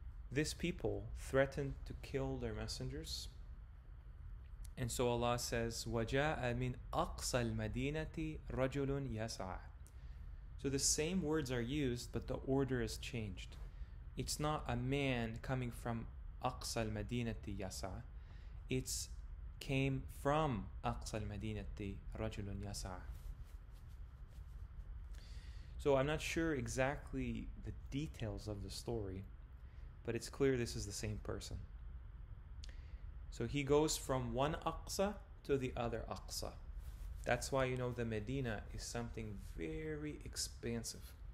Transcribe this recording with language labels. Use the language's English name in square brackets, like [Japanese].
[English] This people threatened to kill their messengers, and so Allah says, [Arabic] وَجَاءَ مِنْ أَقْصَى الْمَدِينَةِ رَجُلٌ يَسْعَى. [English] So the same words are used, but the order is changed. It's not a man coming from [Arabic] أَقْصَى الْمَدِينَةِ يَسْعَى. [English] It's came from [Arabic] أَقْصَى الْمَدِينَةِ رَجُلٌ يَسْعَى. [English] So I'm not sure exactly the details of the story, but it's clear this is the same person. So he goes from one Aqsa to the other Aqsa. That's why the Medina is something very expansive.